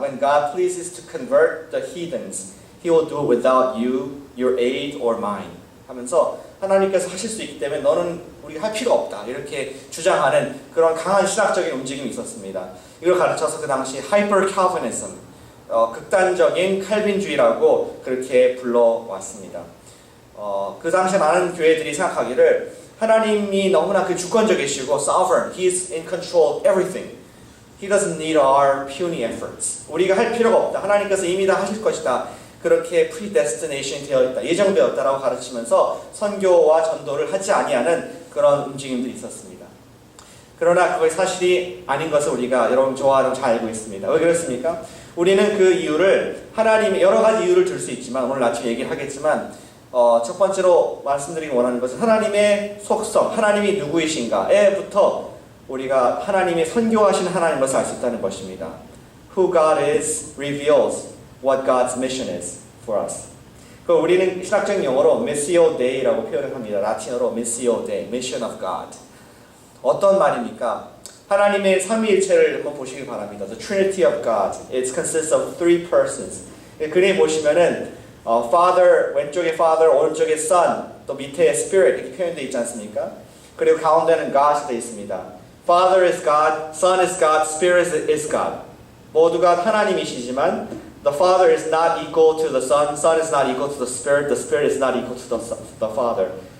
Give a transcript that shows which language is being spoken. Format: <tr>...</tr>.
<en>When God pleases to convert the heathens, He will do it without you, your aid or mine.</en> <ko>하면서 하나님께서 하실 수 있기 때문에 너는 우리가 할 필요 없다. 이렇게 주장하는 그런 강한 신학적인 움직임이 있었습니다. 이걸 가르쳐서 그 당시 하이퍼 칼비니즘, 극단적인 칼빈주의라고 그렇게 불러왔습니다. 그 당시 많은 교회들이 생각하기를 하나님이 너무나 그 주권적이시고 sovereign,</ko> <en>He's in control of everything. He doesn't need our puny efforts.</en> <ko>우리가 할 필요가 없다. 하나님께서 이미 다 하실 것이다. 그렇게 predestination 되어 있다. 예정되었다라고 가르치면서 선교와 전도를 하지 아니하는 그런 움직임들이 있었습니다. 그러나 그것이 사실이 아닌 것을 우리가 여러분 저와 잘 알고 있습니다. 왜 그렇습니까? 우리는 그 이유를 하나님의 여러 가지 이유를 들 수 있지만 오늘 아침에 얘기를 하겠지만 첫 번째로 말씀드리기 원하는 것은 하나님의 속성, 하나님이 누구이신가에부터 우리가 하나님의 선교하신 하나님 것을 알 수 있다는 것입니다.</ko> <en>Who God is reveals what God's mission is for us.</en> <ko>우리는 신학적 용어로 Missio Dei라고 표현을 합니다. 라틴어로</ko> <en>Missio Dei, Mission of God.</en> <ko>어떤 말입니까? 하나님의 삼위일체를 한번 보시기 바랍니다.</ko> <en>The Trinity of God. It consists of three persons.</en> <ko>그림에 보시면은 Father, 왼쪽에 Father, 오른쪽에 Son, 또 밑에 Spirit 이렇게 표현되어 있지 않습니까? 그리고 가운데는 God이 되어 있습니다.</ko> <en>Father is God, Son is God, Spirit is God.</en> <ko>모두가 하나님이시지만</ko> <en>the Father is not equal to the Son, Son is not equal to the Spirit is not equal to the Father.</en>